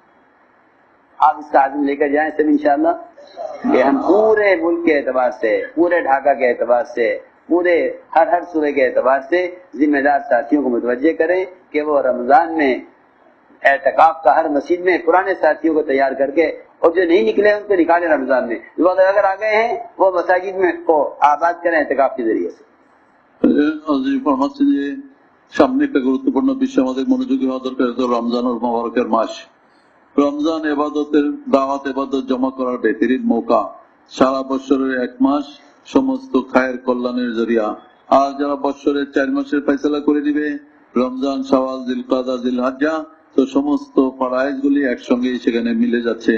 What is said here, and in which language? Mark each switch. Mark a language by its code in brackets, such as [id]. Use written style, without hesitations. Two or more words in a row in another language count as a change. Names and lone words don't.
[ur] آپ اس کا عزم لے کر جائیں سب انشاءاللہ، کہ ہم پورے ملک کے اعتبار سے، پورے ڈھاکہ کے اعتبار سے، پورے ہر صوبے کے اعتبار سے ذمہ دار ساتھیوں کو متوجہ کریں کہ وہ رمضان میں اعتکاف کا ہر مسجد میں پرانے ساتھیوں کو تیار کر کے، اور جو نہیں نکلے ان کو نکالیں رمضان میں. جو اگر آ گئے ہیں وہ مساجد میں کو آباد کریں اعتکاف کے ذریعے سے. [bn] সামনে একটা গুরুত্বপূর্ণ বিষয় আমাদের মনোযোগী হওয়া দরকার, রমজান ও মুবারকের মাস। রমজান ইবাদতের দাওয়াত ইবাদত জমা করার [ur] بہترین موقع. [bn] সারা বছরের 1 মাস সমস্ত খায়ের কল্যাণের জরিয়া। আর যারা বছরের 4 মাসের ফয়সালা করে দিবে, রমজান, শাওয়াল, জিলকাদা, জিলহজ্জা, তো সমস্ত ফরায়েজ গুলি একসঙ্গে সেখানে মিলে যাচ্ছে।